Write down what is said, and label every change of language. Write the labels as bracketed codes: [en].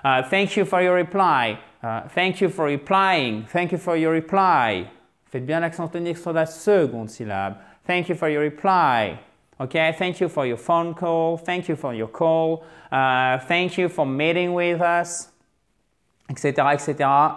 [en] Thank you for your reply. Thank you for replying. Thank you for your reply. [fr] Faites bien l'accent tonique sur la seconde syllabe. [en] Thank you for your reply. Okay, thank you for your phone call. Thank you for your call. Thank you for meeting with us, etc., etc.